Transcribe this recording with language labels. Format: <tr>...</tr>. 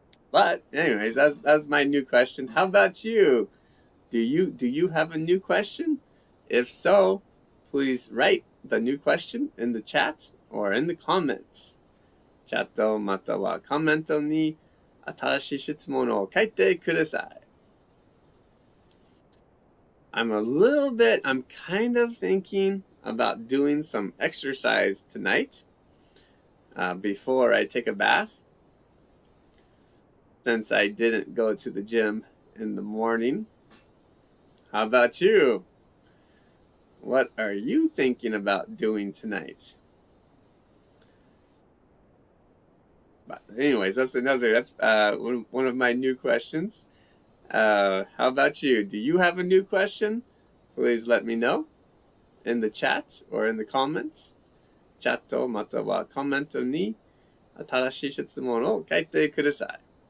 <en>But anyways, that's my new question. How about you? Do you have a new question? If so, please write the new question in the chat or in the comments.</en> <ja>チャットまたはコメントに新しい質問を書いてください。</ja> <en>I'm kind of thinking about doing some exercise tonight before I take a bath. Since I didn't go to the gym in the morning. How about you? What are you thinking about doing tonight? But anyways, that's one of my new questions. How about you? Do you have a new question? Please let me know in the chat or in the comments.</en> <ja>チャットまたはコメントに新しい質問を書いてください。</ja>